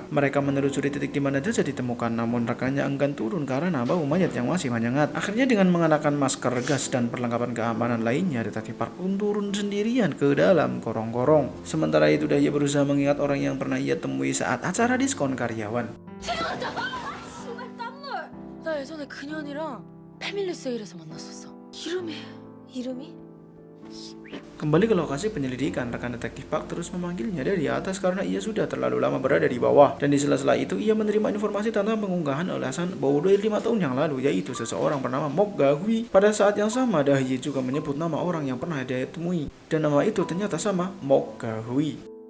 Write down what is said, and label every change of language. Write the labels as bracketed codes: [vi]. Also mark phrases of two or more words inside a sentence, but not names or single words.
[id] Mereka menelusuri titik di mana jasad ditemukan, namun rekannya enggan turun karena bau mayat yang masih menyengat. Akhirnya dengan mengenakan masker gas dan perlengkapan keamanan lainnya, detektif Park pun turun sendirian ke dalam gorong-gorong. Sementara itu Dahlia berusaha mengingat orang yang pernah ia temui saat acara diskon karyawan. [ko] 나 예전에 그년이랑 패밀리 세일에서 만났었어. 이름이? [id] Kembali ke lokasi penyelidikan, rekan detektif Park terus memanggilnya dari atas karena ia sudah terlalu lama berada di bawah. Dan di sela-sela itu ia menerima informasi tentang pengunggahan alasan bahwa dari 5 tahun yang lalu, yaitu seseorang bernama Mok Ga-hui. Pada saat yang sama, Dahlia juga menyebut nama orang yang pernah dia temui, dan nama itu ternyata sama, Mok Ga-hui.